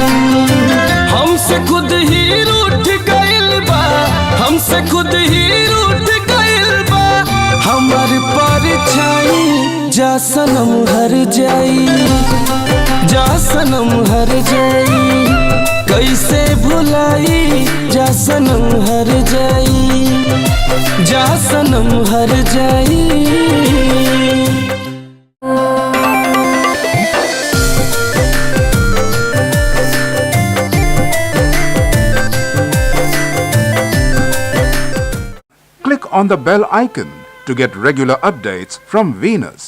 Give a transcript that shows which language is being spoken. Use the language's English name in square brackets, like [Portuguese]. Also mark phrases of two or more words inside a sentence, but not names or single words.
[Bhojpuri] हमसे खुद ही रूठ गइल बा, हमसे खुद ही रूठ गइल बा हमार परछाई। जा सनम हर जाई, जा सनम हर जाई। कैसे भुलाई जा सनम हर जाई, जा सनम हर जाई। [English] Click on the bell icon to get regular updates from Venus.